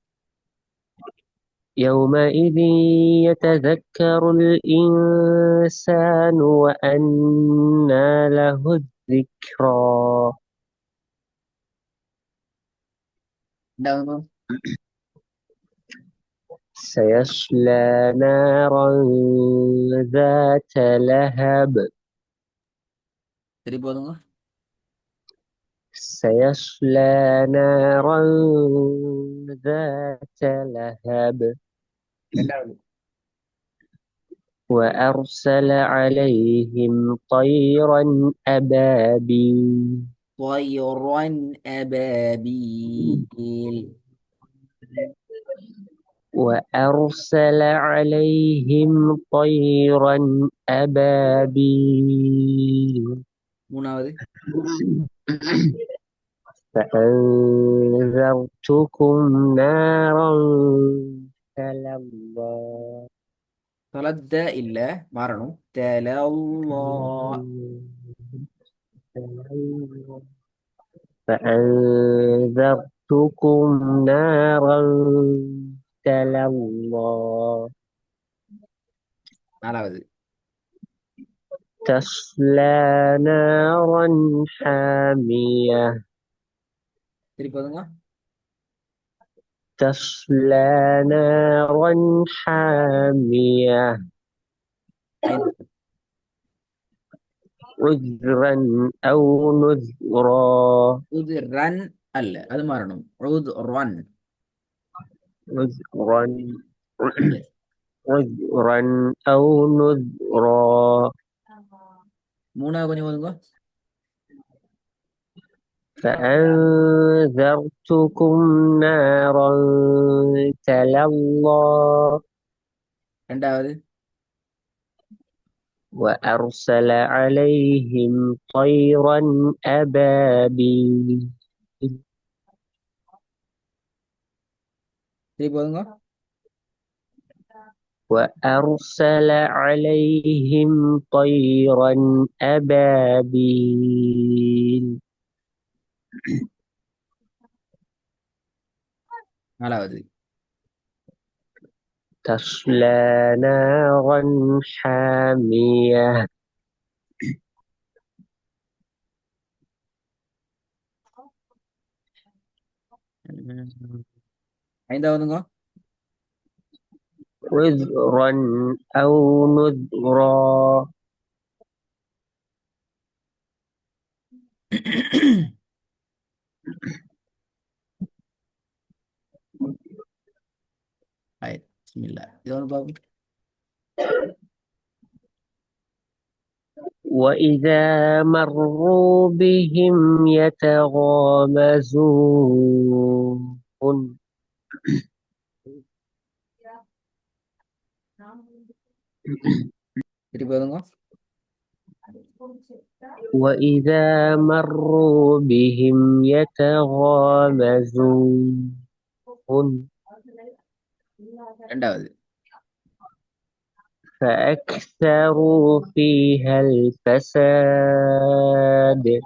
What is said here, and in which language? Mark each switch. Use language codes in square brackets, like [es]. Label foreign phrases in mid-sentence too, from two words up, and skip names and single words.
[ar] يومئذ يتذكر الإنسان وأنى له الذكرى [ta] ரெண்டாவது [ar] سيصلى نارا ذات لهب [ta] திருப்பி போதுங்க. [ar] سيصلى نارا ذات لهب [ta] ரெண்டாவது [ar] وأرسل عليهم طيرا أبابيل طيرا أبابيل وأرسل عليهم طيرا أبابيل [ta] மூணாவது [ar] فأنذرتكم نارا تلظى [ta] தலத்த இல்ல மாறணும். தலல்லா [ar] فأنذرتكم نارا تلظى [ta] நாலாவது [ar] تصلى نارا حامية [ta] திருப்பி போதுங்க. [ar] تصلى نارا حامية [ta] ஐந்தாவது [ar] عذرا أو نذرا [ta] உது ரன் அல்ல அது மாறணும். உது ரன் [ar] عذرا عذرا أو نذرا [ta] மூணாவது கொஞ்சம் போதுங்க. [ar] فأنذرتكم نارا تلظى [ta] ரெண்டாவது [ar] وأرسل عليهم طيرا أبابيل [ta] திருப்பி போதுங்க. [ar] وأرسل عليهم طيرا أبابيل [ta] நாலாவது [ar] تصلى نارا حامية [ta] ஐந்தாவதுங்க [ar] عذرا أو نذرا [ta] ஆயிரம். பிஸ்மில்லா இது ஒன்று பாபு. [ar] وإذا مروا بهم يتغامزون [ta] திருப்பி போதுங்க. [ar] وإذا مروا بهم يتغامزون [ta] ரெண்டாவது. [ar] فأكثروا فيها الفساد